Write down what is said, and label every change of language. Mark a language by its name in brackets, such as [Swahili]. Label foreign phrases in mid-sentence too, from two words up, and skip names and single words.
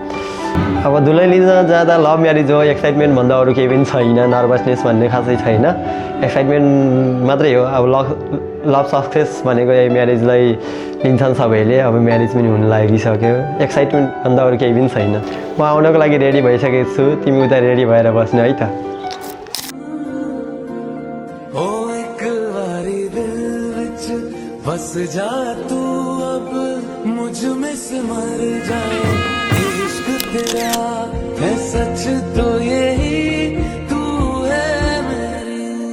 [Nepali] अब दुलै लिन जाँदा [English] love marriage [Nepali] हो, एक्साइटमेन्ट भन्दा अरू केही पनि छैन, नर्भसनेस भन्ने खासै छैन। एक्साइटमेन्ट मात्रै हो। अब [English] love success [Nepali] भनेको यही म्यारिजलाई लिन्छन् सबैले। अब म्यारिज पनि हुन लागिसक्यो, एक्साइटमेन्ट भन्दा अरू केही पनि छैन। म आउनको लागि रेडी भइसकेको छु, तिमी उता रेडी भएर बस्नु है त। [Hindi] बस जा तू अब मुझ में से मर जाए, इश्क तेरा है सच तो यही तू है मेरी।